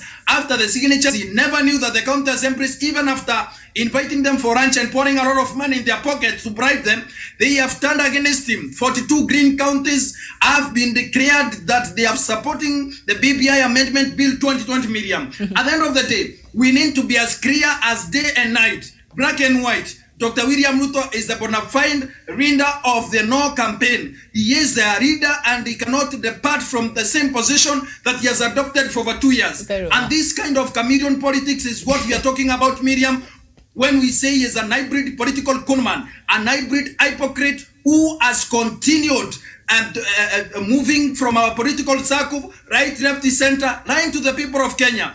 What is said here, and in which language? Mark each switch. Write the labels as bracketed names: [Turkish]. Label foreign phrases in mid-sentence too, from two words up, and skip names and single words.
[English] After the signatures, he never knew that the county assemblies, even after inviting them for lunch and pouring a lot of money in their pockets to bribe them, they have turned against him. 42 green counties have been declared that they are supporting the BBI Amendment Bill 2020, Miriam. At the end of the day, we need to be as clear as day and night, black and white. Dr. William Ruto is the bona fide leader of the No campaign. He is the leader and he cannot depart from the same position that he has adopted for over 2 years. Very well. And this kind of chameleon politics is what we are talking about, Miriam, when we say he is an hybrid political conman, an hybrid hypocrite who has continued and moving from our political circle, right, left, center, lying to the people of Kenya.